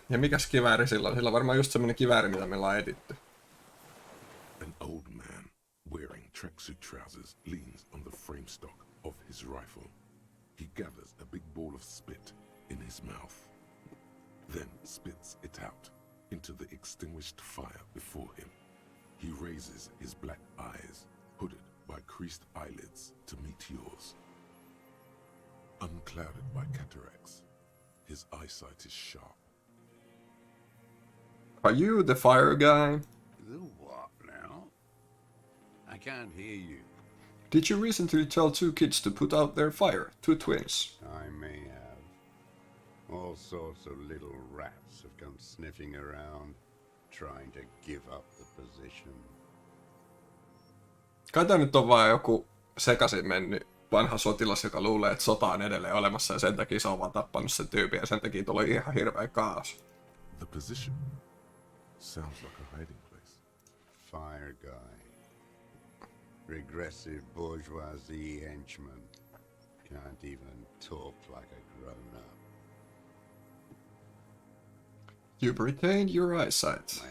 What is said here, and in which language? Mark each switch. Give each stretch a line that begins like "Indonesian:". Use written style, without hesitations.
Finnish: Ja mikäs kivääri sillä on? Sillä on varmaan just semmonen kivääri, mitä meillä on etitty.
English: An old man wearing tracksuit trousers leans on the frame stock of his rifle. He gathers a big ball of spit in his mouth, then spits it out into the extinguished fire before him. He raises his black eyes, hooded by creased eyelids, to meet yours. Unclouded by cataracts, his eyesight is sharp. Are you the fire guy? The what now? I can't hear you. Did you recently tell two kids to put out their fire? Two twins. I may have. All sorts of little rats have come sniffing around, trying to give up the position.
Finnish: Kai tää nyt on vaan joku sekaisin mennyt vanha sotilas, joka luulee, että sota on edelleen olemassa ja sen takia se on vaan tappanut sen tyypin ja sen takia tuli ihan hirveä kaos.
English: The position sounds like a hiding place. Fire guy. Regressive bourgeoisie henchman. Can't even talk like a grown-up. You've retained your eyesight.